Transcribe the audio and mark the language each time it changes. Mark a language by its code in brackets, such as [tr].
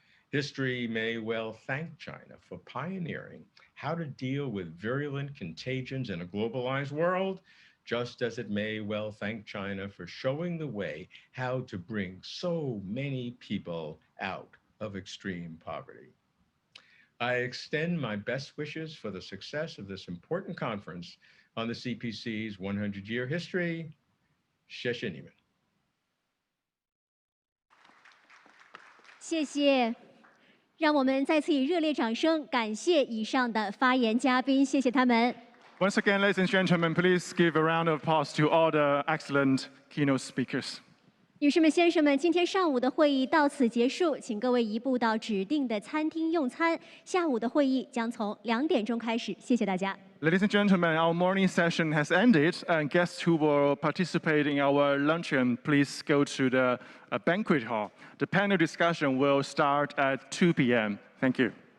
[en] History may well thank China for pioneering how to deal with virulent contagions in a globalized world, just as it may well thank China for showing the way how to bring so many people out of extreme poverty. I extend my best wishes for the success of this important conference on the CPC's 100-year history. [zh] 谢谢你们。谢谢，让我们再次以热烈掌声感谢以上的发言嘉宾，谢谢他们。 [en] Once again, ladies and gentlemen, please give a round of applause to all the excellent keynote speakers. [zh] 女士们、先生们，今天上午的会议到此结束，请各位移步到指定的餐厅用餐。下午的会议将从2点钟开始，谢谢大家。 [en] Ladies and gentlemen, our morning session has ended, and guests who will participate in our luncheon, please go to the banquet hall. The panel discussion will start at 2 p.m. Thank you.